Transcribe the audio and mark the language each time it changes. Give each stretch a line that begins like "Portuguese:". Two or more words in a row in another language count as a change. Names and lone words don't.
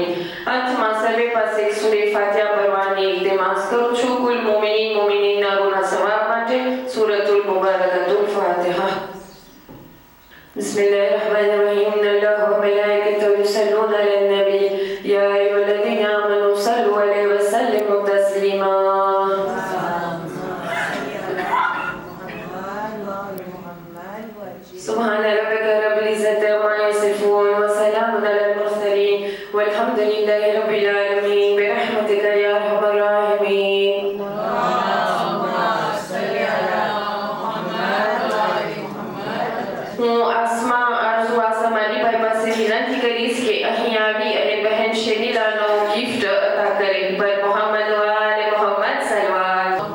Gujarati: અંતમાં સર્વે પાસે સૂરે ફાતિહા પરવાની ઇલ્તિમાસ કરું છું કુલ મોમિનીન મોમિનીનના ગુનાહ સવાબ માટે.
Arabic: سورة المباركة الفاتحة. بسم الله الرحمن الرحيم. الله وملائكته يصلون على النبي يا أيها الذين آمنوا صلوا عليه وسلموا تسليما. سبحان ربك رب العزة عما يصفون وسلام على المرسلين والحمد لله رب العالمين برحمتك يا أرحم الراحمين.
Gujarati: હું આસમાની ભાઈ પાસે વિનંતી કરીશ કે અહીં આવી અને બહેન શેનીલાનો ગિફ્ટ અતા કરે. પર મોહમ્મદ વ આલે મોહમ્મદ સલવાત.